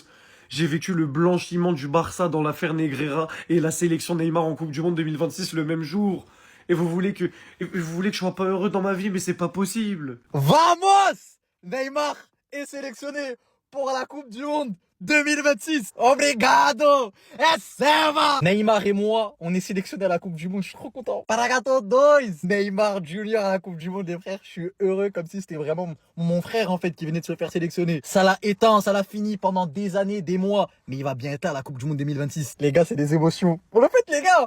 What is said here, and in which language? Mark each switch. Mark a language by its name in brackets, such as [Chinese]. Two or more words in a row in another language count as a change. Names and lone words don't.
[French] J'ai vécu le blanchiment du Barça dans l'affaire Negreira et la sélection Neymar en Coupe du Monde 2026 le même jour. Et vous voulez que je sois pas heureux dans ma vie, mais c'est pas possible. Vamos! Neymar est sélectionné pour la Coupe du Monde 2026. [Portuguese] Obrigado! Serva! [French] Neymar et moi, on est sélectionnés à la Coupe du Monde. Je suis trop content. Paragato 2! Neymar Junior à la Coupe du Monde, les frères. Je suis heureux comme si c'était vraiment mon frère, en fait, qui venait de se faire sélectionner. Ça l'a éteint, ça l'a fini pendant des années, des mois. Mais il va bien être à la Coupe du Monde 2026. Les gars, c'est des émotions. Pour le fait, les gars!